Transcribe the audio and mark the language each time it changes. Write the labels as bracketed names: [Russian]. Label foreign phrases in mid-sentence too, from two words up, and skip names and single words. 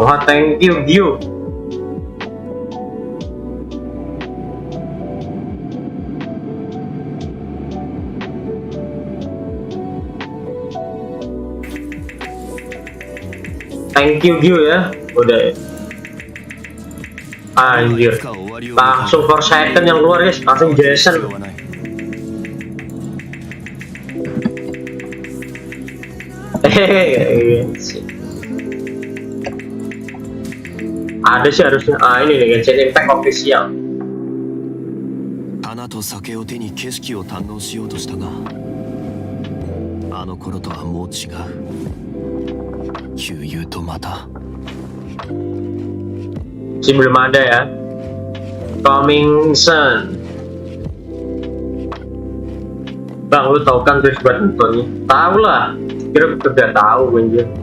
[Indonesian] Wah, [English] thank you, Gio. Thank you, [Indonesian] Gio ya. Udah ya. Anjir. Langsung [English] for second [Indonesian] yang keluar, guys. Langsung Jason. Ada sih harusnya. Ini nih Genshin Impact official. [Japanese] 花と酒を手に景色を堪能しようとしたが、あの頃とはもう違う。旧友とまた。 [Indonesian] Si belum ada ya. [English] Coming soon. [Indonesian] Bang, lu tahu kan terus buat nontonnya? Tahu lah. Kira udah tahu anjir.